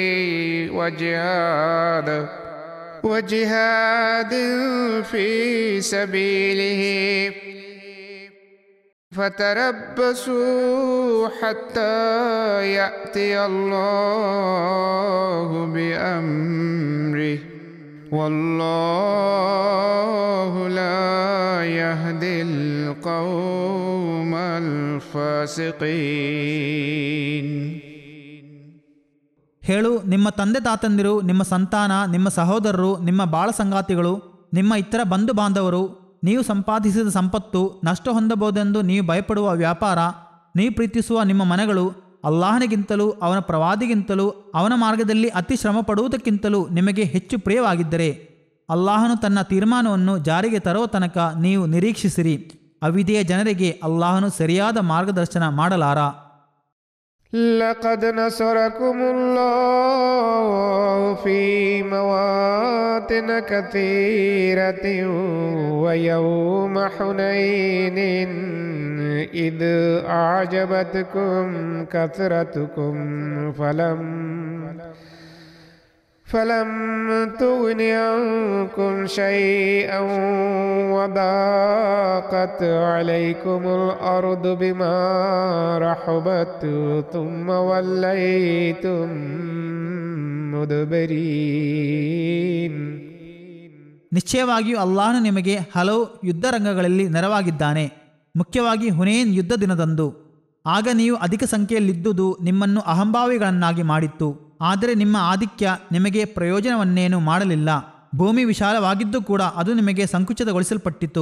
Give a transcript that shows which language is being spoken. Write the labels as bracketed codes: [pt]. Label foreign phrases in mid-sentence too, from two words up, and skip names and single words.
[ar] وجهاد في سبيله فتربصوا حتى يأتي الله بأمره والله لا يهدي القوم الفاسقين. [kn] ಹೇಳು, ನಿಮ್ಮ ತಂದೆ ತಾತಂದಿರು, ನಿಮ್ಮ ಸಂತಾನ, ನಿಮ್ಮ ಸಹೋದರರು, ನಿಮ್ಮ ಬಾಳ ಸಂಗಾತಿಗಳು, ನಿಮ್ಮ ಇತರ ಬಂಧು ಬಾಂಧವರು, ನೀವು ಸಂಪಾದಿಸಿದ ಸಂಪತ್ತು, ನಷ್ಟ ಹೊಂದಬಹುದೆಂದು ನೀವು ಭಯಪಡುವ ವ್ಯಾಪಾರ, ನೀವು ಪ್ರೀತಿಸುವ ನಿಮ್ಮ ಮನೆಗಳು ಅಲ್ಲಾಹನಿಗಿಂತಲೂ ಅವನ ಪ್ರವಾದಿಗಿಂತಲೂ ಅವನ ಮಾರ್ಗದಲ್ಲಿ ಅತಿ ಶ್ರಮ ಪಡುವುದಕ್ಕಿಂತಲೂ ನಿಮಗೆ ಹೆಚ್ಚು ಪ್ರಿಯವಾಗಿದ್ದರೆ ಅಲ್ಲಾಹನು ತನ್ನ ತೀರ್ಮಾನವನ್ನು ಜಾರಿಗೆ ತರುವ ತನಕ ನೀವು ನಿರೀಕ್ಷಿಸಿರಿ. ಅವಿಧೇಯ ಜನರಿಗೆ ಅಲ್ಲಾಹನು ಸರಿಯಾದ ಮಾರ್ಗದರ್ಶನ ಮಾಡಲಾರ. [ar] لقد نصركم الله في مواطن كثيرة ويوم حنين إذ أعجبتكم كثرتكم فلم تغن عنكم شيئا وضاقت عليكم الأرض بما رحبت ثم وليتم مدبرين. [kn] ನಿಶ್ಚಯವಾಗಿಯೂ ಅಲ್ಲಾಹನು ನಿಮಗೆ ಹಲವು ಯುದ್ಧ ರಂಗಗಳಲ್ಲಿ ನೆರವಾಗಿದ್ದಾನೆ, ಮುಖ್ಯವಾಗಿ ಹುನೇನ್ ಯುದ್ಧ ದಿನದಂದು. ಆಗ ನೀವು ಅಧಿಕ ಸಂಖ್ಯೆಯಲ್ಲಿದ್ದುದು ನಿಮ್ಮನ್ನು ಅಹಂಭಾವಿಗಳನ್ನಾಗಿ ಮಾಡಿತ್ತು. ಆದರೆ ನಿಮ್ಮ ಆಧಿಕ್ಯ ನಿಮಗೆ ಪ್ರಯೋಜನವನ್ನೇನು ಮಾಡಲಿಲ್ಲ. ಭೂಮಿ ವಿಶಾಲವಾಗಿದ್ದು ಕೂಡ ಅದು ನಿಮಗೆ ಸಂಕುಚಿತಗೊಳಿಸಲ್ಪಟ್ಟಿತು.